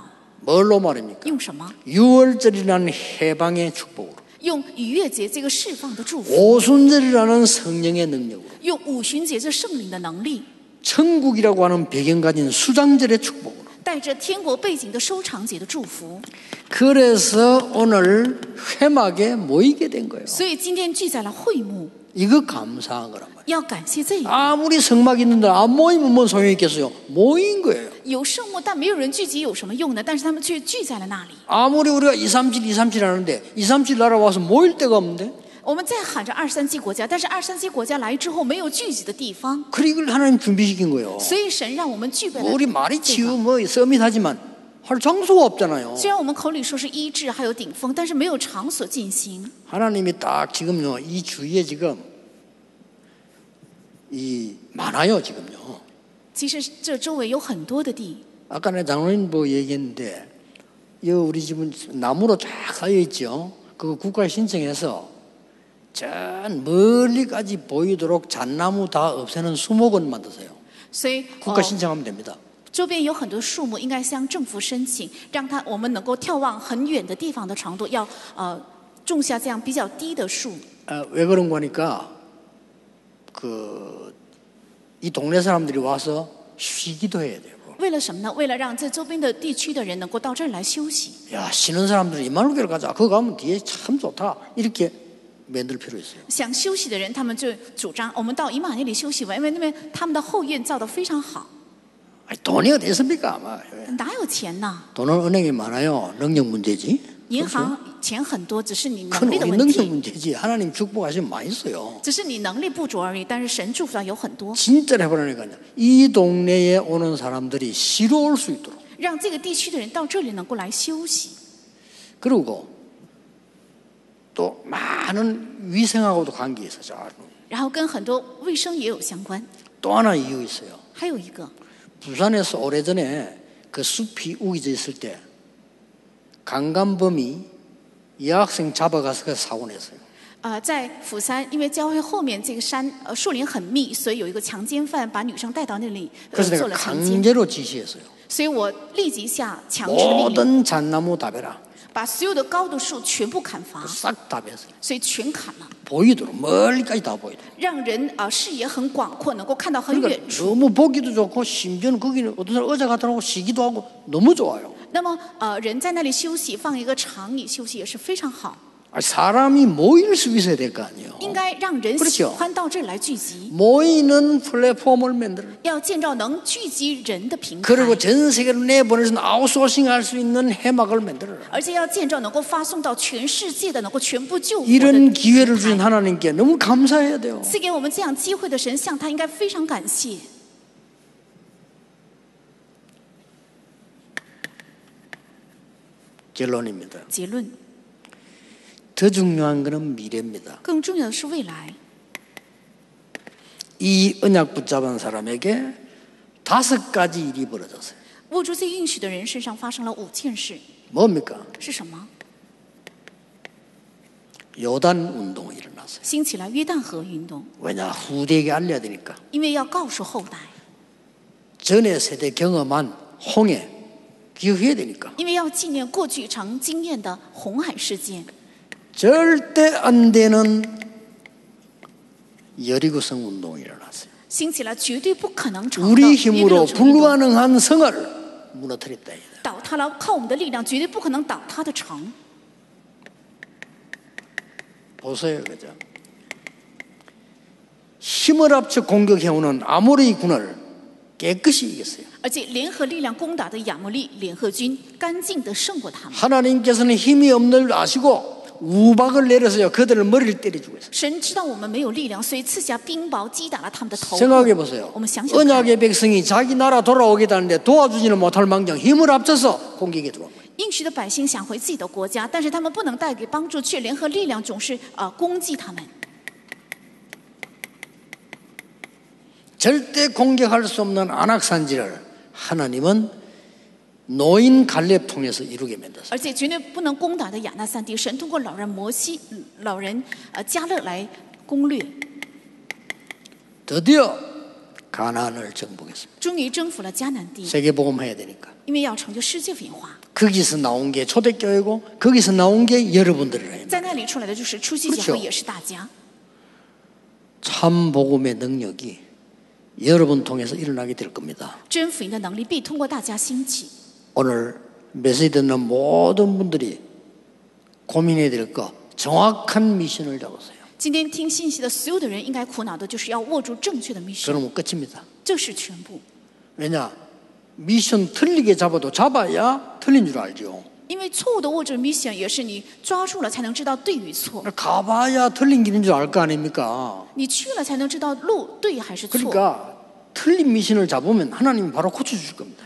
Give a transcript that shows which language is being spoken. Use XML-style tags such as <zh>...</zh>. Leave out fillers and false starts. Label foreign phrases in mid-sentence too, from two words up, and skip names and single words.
<ko>뭘로 말입니까?</ko> <zh>用什么？</zh> <ko>유월절이라는 해방의 축복으로,</ko> <zh>用逾越节这个释放的祝福，</zh> <ko>오순절이라는 성령의 능력으로,</ko> <zh>用五旬节这圣灵的能力，</zh> <ko>천국이라고 하는 배경 가진 수장절의 축복으로.</ko> <zh>带着天国背景的收场节的祝福。</zh> <ko>그래서 오늘 회막에 모이게 된 거예요.</ko> <zh>所以今天聚在了会幕，</zh> <ko>이거 감사한 거란 말이에요.</ko> <zh>要感谢这个。</zh> <ko>아무리 성막 있는데 안 모이면 뭔 소용이 있겠어요? 모인 거예요.</ko> <zh>有圣幕，但没有人聚集有什么用呢？但是他们却聚在了那里。</zh> <ko>아무리 우리가 237 하는데 237 나라 와서 모일 데가 없는데</ko> <zh>我们在喊着237国家，但是237国家来之后没有聚集的地方，</zh> <ko>그래 이걸 하나님 준비시킨 거예요.</ko> <zh>所以神让我们具备了</zh> <ko>우리 말이</ko> <zh>这</zh> <ko>치유</ko> <zh>个。</zh> <ko>뭐 서밋하지만 할 장소가 없잖아요.</ko> <zh>虽然我们口里说是医治还有顶峰，但是没有场所进行。</zh> <ko>하나님이 딱 지금요 이 주위에 지금 이 많아요 지금요.</ko> <zh>其实这周围有很多的地，</zh> <ko>아까 내 장로님 뭐 얘기했는데 이 우리 집은 나무로 쫙 쌓여 있죠. 그거 국가에 신청해서 저 멀리까지 보이도록 잣나무 다 없애는 수목원 만드세요.</ko> <zh>所以</zh> <ko>국가 신청하면 됩니다.</ko> <zh>周边有很多树木，应该向政府申请，让我们能够眺望很远的地方的长度，要种下这样比较低的树。</zh> <ko>왜 그런 거니까 이 동네 사람들이 와서 쉬기도 해야 돼요.</ko> <zh>为了什么呢？为了让这周边的地区的人能够到这儿来休息。</zh> <ko>야 쉬는 사람들은 이만루교를 가자. 그거 가면 뒤에 참 좋다. 이렇게 만들 필요 있어요.</ko> <zh>想休息的人，他们就主张我们到以马内里休息吧，因为那边他们的后院造得非常好。</zh> <ko>아니, 돈이 어디 있습니까? 아마.</ko> <zh>哪有钱呢？</zh> <ko>돈은 은행에 많아요. 능력 문제지.</ko> <zh>银行钱很多，只是你</zh> <ko>큰</ko> <zh>能力的</zh> <ko>우리</ko> <zh>问</zh> <ko>능력</ko> <zh>题，</zh> <ko>문제지. 하나님 축복하시면 많이 있어요.</ko> <zh>只是你能力不足而已。但是神祝福到有很多，</zh> <ko>진짜로 해보라니까요. 이 동네에 오는 사람들이 쉬러 올 수 있도록.</ko> <zh>让这个地区的人到这里能够来休息。</zh> <ko>그리고 또 많은 위생하고도 관계 있어요.</ko> <zh>然后跟很多卫生也有相关。</zh> <ko>또 하나 이유 있어요.</ko> <zh>还有一个，</zh> <ko>부산에서 오래전에 그 숲이 우기져 있을 때 강간범이 여학생 잡아가서 그 사고 냈어요.</ko> <zh>在釜山，因为教会后面这个山树林很密，所以有一个强奸犯把女生带到那里</zh> <ko>그래서</ko> <zh>做</zh> <ko>내가</ko> <zh>了强奸。</zh> <ko>강제로 지시했어요.</ko> <zh>所以我立即下强制的命令，</zh> <ko>모든 잣나무 다 베라.</ko> <zh>把所有的高的树全部砍伐，</zh> <ko>싹 다 뱄어요.</ko> <zh>所以全砍了，</zh> <ko>보이도록 멀리까지 다 보이도록.</ko> <zh>让人视野很广阔，能够看到很</zh> <ko>그러니까</ko> <zh>远处。</zh> <ko>너무 보기도 좋고 심지어는 거기는 어떤 사람 의자 갖다 놓고 쉬기도 하고 너무 좋아요.</ko> <zh>那么人在那里休息，放一个长椅休息也是非常好。</zh> <ko>사람이 모일 수 있어야 될 거 아니에요.</ko> <zh>应该让人</zh> <ko>그렇죠</ko> <zh>喜欢到这里来聚集，</zh> <ko>모이는 플랫폼을 만들어.</ko> <zh>要建造能聚集人的平台，</zh> <ko>그리고 전 세계로 내보내서 아웃소싱할 수 있는 해막을 만들어라.</ko> <zh>而且要建造能够发送到全世界的、能够全部救活的</zh> <ko>이런 기회를</ko> <zh>平</zh> <ko>주신</ko> <zh>台。</zh> <ko>하나님께 너무 감사해야 돼요.</ko> <zh>赐给我们这样机会的神，向他应该非常感谢。</zh> <ko>결론입니다.</ko> <zh>结论，</zh> <ko>더 중요한 것은 미래입니다.</ko> <zh>更重要的是未来。</zh> <ko>이 언약 붙잡은 사람에게 5가지 일이 벌어졌어요.</ko> <zh>握住这应许的人身上发生了5件事，</zh> <ko>뭡니까?</ko> <zh>是什么？</zh> <ko>요단 운동이 일어났어요.</ko> <zh>兴起了约旦河运动，</zh> <ko>왜냐? 후대에게 알려야 되니까.</ko> <zh>因为要告诉后代，</zh> <ko>전에 세대 경험한 홍해 기억해야 되니까.</ko> <zh>因为要纪念过去常经验的红海事件。</zh> <ko>절대 안 되는 여리고성 운동이 일어났어요.</ko> <zh>兴起了绝对不可能成的</zh> <ko>우리</ko> <zh>耶利</zh> <ko>힘으로</ko> <zh>哥城运动，</zh> <ko>불가능한 성을 무너뜨렸다.</ko> <zh>倒塌了，靠我们的力量绝对不可能倒塌的城。</zh> <ko>보세요, 그죠? 힘을 합쳐 공격해오는 아모리 군을 깨끗이 이겼어요.</ko> <zh>而且联合力量攻打的亚摩利联合军干净的胜过他们。</zh> <ko>하나님께서는 힘이 없는 줄 아시고 우박을 내려서요 그들을 머리를 때려주고 있어요.</ko> <zh>神知道我们没有力量，所以赐下冰雹击打了他们的头部。</zh> <ko>생각해 보세요.</ko> <zh>我们想想看，</zh> <ko>언약의 백성이 자기 나라 돌아오겠다는데 도와주지는 못할 망정 힘을 합쳐서 공격에 들어온 거예요.</ko> <zh>应许的百姓想回自己的国家，但是他们不能带给帮助，却联合力量总是攻击他们。</zh> <ko>절대 공격할 수 없는 안악산지를 하나님은 노인 갈렙 통해서 이루게 만들었어요.</ko> <zh>而且绝对不能攻打的亚纳散地，神通过老人加勒来攻略，</zh> <ko>드디어 가나안을 정복했습니다.</ko> <zh>终于征服了迦南地。</zh> <ko>세계복음해야 되니까.</ko> <zh>因为要成就世界文化，</zh> <ko>거기서 나온 게 초대교회고 거기서 나온 게 여러분들이에요.</ko> <zh>在那里出来的就是初期教会，也是大家。</zh> <ko>참 복음의 능력이 여러분 통해서 일어나게 될 겁니다.</ko> <zh>真福音的能力必通过大家兴起。</zh> <ko>오늘 메시지 듣는 모든 분들이 고민해야 될 거 정확한 미션을 잡으세요.</ko> <zh>今天听信息的所有的人，应该苦恼的就是要握住正确的 mission，</zh> <ko>그러면 끝입니다.</ko> <zh>这是全部。</zh> <ko>왜냐? 미션 틀리게 잡아도 잡아야 틀린 줄 알죠.</ko> <zh>因为错误的握住 mission， 也是你抓住了才能知道对与错，</zh> <ko>가봐야 틀린 길인 줄 알 거 아닙니까?</ko> <zh>你去了才能知道路对还是错。</zh> <ko>그러니까 틀린 미션을 잡으면 하나님이 바로 고쳐주실 겁니다.</ko>